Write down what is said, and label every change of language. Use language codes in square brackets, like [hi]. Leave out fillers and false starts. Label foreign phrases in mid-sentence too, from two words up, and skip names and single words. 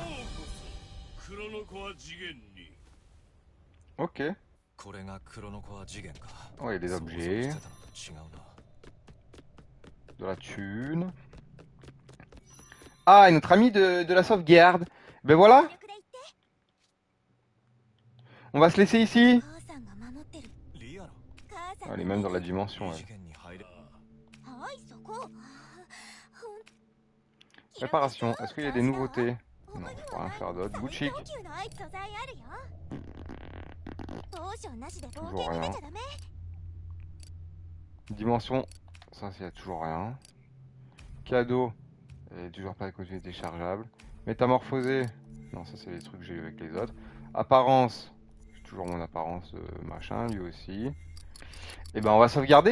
[ja] クロノコア次元に Ok. これがクロノコア次元か [fr] Oh, il y a des [ja] 想像 [fr] objets. [ja] してたのと違うな [fr] De la thune. Ah, et notre ami de la sauvegarde. Ben voilà. On va se laisser ici. [ja] 母さんが守ってるリアロ母さん [fr] Elle est même dans la dimension. [ja] 異 [fr] Elle. [ja] 次元に入れはいそこ [fr] Réparation. Est-ce qu'il y a des nouveautés? Non, je peux rien faire d'autre. Boutique. [ja] 高級のアイス素材あるよポーションなしで冒 [fr] Toujours [ja] 険に出 [fr] rien. [ja] ちゃダメ [fr] Dimension. Ça, il y a toujours rien. Cadeau. Et toujours pas de côté déchargeable. Métamorphosé. Non, ça, c'est les trucs que j'ai eu avec les autres. Apparence. J'ai toujours mon apparence machin, lui aussi. Et ben, on va sauvegarder.